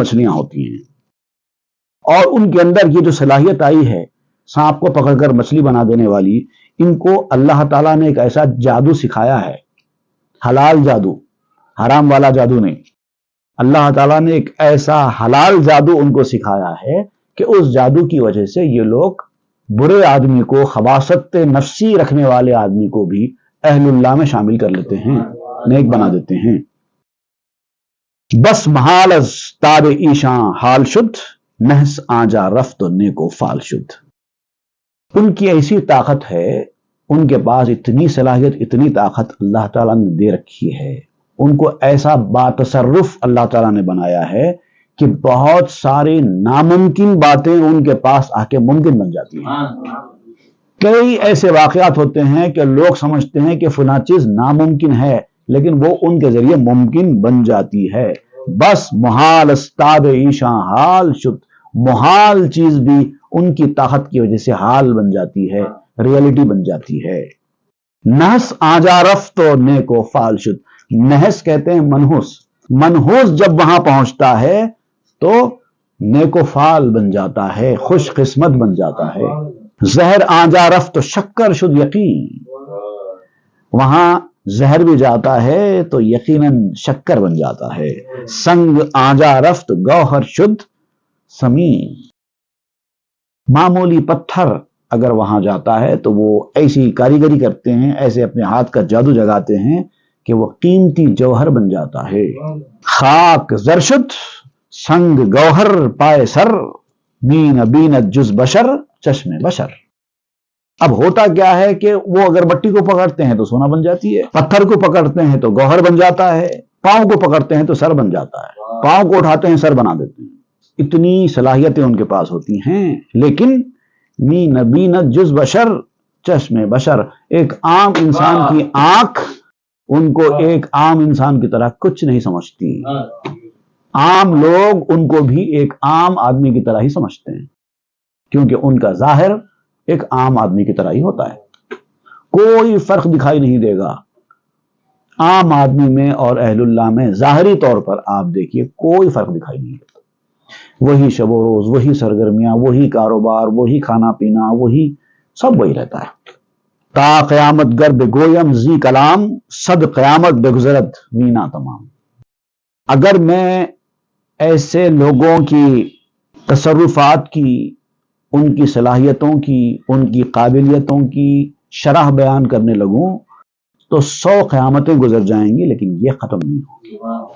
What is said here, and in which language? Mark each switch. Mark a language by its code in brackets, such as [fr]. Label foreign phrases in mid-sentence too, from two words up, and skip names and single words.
[ur] مچھلیاں ہوتی ہیں، اور ان کے اندر یہ جو صلاحیت آئی ہے سانپ کو پکڑ کر مچھلی بنا دینے والی، ان کو اللہ تعالیٰ نے ایک ایسا جادو سکھایا ہے، حلال جادو، حرام والا جادو نہیں، اللہ تعالیٰ نے ایک ایسا حلال جادو ان کو سکھایا ہے کہ اس جادو کی وجہ سے یہ لوگ برے آدمی کو، خباثت نفسی رکھنے والے آدمی کو بھی اہل اللہ میں شامل کر لیتے ہیں، نیک بنا دیتے ہیں۔ [fa] بس محال از تاب ایشاں حال شد، نحس آجا رفت نیکو فال شد۔ [ur] ان کی ایسی طاقت ہے، ان کے پاس اتنی صلاحیت، اتنی طاقت اللہ تعالیٰ نے دے رکھی ہے، ان کو ایسا باتصرف اللہ تعالیٰ نے بنایا ہے کہ بہت ساری ناممکن باتیں ان کے پاس آ کے ممکن بن جاتی ہیں۔ کئی ایسے واقعات ہوتے ہیں کہ لوگ سمجھتے ہیں کہ فلاں چیز ناممکن ہے، لیکن وہ ان کے ذریعے ممکن بن جاتی ہے۔ [fa] بس محال استاد ایشاں حال شد، [ur] محال چیز بھی ان کی طاقت کی وجہ سے حال بن جاتی ہے، ریئلٹی بن جاتی ہے۔ [fa] نحس آجا رفت و نیکو فال شد، [ur] نحس کہتے ہیں منحوس، منحوس جب وہاں پہنچتا ہے تو [fa] نیکو فال [ur] بن جاتا ہے، خوش قسمت بن جاتا ہے۔ [fa] زہر آجا رفت و شکر شد یقین، [ur] وہاں زہر بھی جاتا ہے تو یقیناً شکر بن جاتا ہے۔ [fa] سنگ آجا رفت گوہر شد سمین، [ur] معمولی پتھر اگر وہاں جاتا ہے تو وہ ایسی کاریگری کرتے ہیں، ایسے اپنے ہاتھ کا جادو جگاتے ہیں کہ وہ قیمتی جوہر بن جاتا ہے۔ [fa] خاک زر شد سنگ گوہر پائے سر، مین بینت جز بشر چشم بشر۔ [ur] اب ہوتا کیا ہے کہ وہ اگر مٹی کو پکڑتے ہیں تو سونا بن جاتی ہے، پتھر کو پکڑتے ہیں تو گوہر بن جاتا ہے، پاؤں کو پکڑتے ہیں تو سر بن جاتا ہے، پاؤں کو اٹھاتے ہیں سر بنا دیتے ہیں۔ اتنی صلاحیتیں ان کے پاس ہوتی ہیں، لیکن [fa] مین بینت جز بشر چشم بشر، [ur] ایک عام انسان کی آنکھ ان کو ایک عام انسان کی طرح کچھ نہیں سمجھتی، عام لوگ ان کو بھی ایک عام آدمی کی طرح ہی سمجھتے ہیں، کیونکہ ان کا ظاہر ایک عام آدمی کی طرح ہی ہوتا ہے، کوئی فرق دکھائی نہیں دے گا عام آدمی میں اور اہل اللہ میں۔ ظاہری طور پر آپ دیکھیے کوئی فرق دکھائی نہیں دیتا، وہی شب و روز، وہی سرگرمیاں، وہی کاروبار، وہی کھانا پینا، وہی سب وہی رہتا ہے۔ [fa] تا قیامت گر بگویم زی کلام، صد قیامت بگزرد وینا تمام۔ [ur] اگر میں ایسے لوگوں کی تصرفات کی، ان کی صلاحیتوں کی، ان کی قابلیتوں کی شرح بیان کرنے لگوں تو 100 قیامتیں گزر جائیں گی، لیکن یہ ختم نہیں ہوگی۔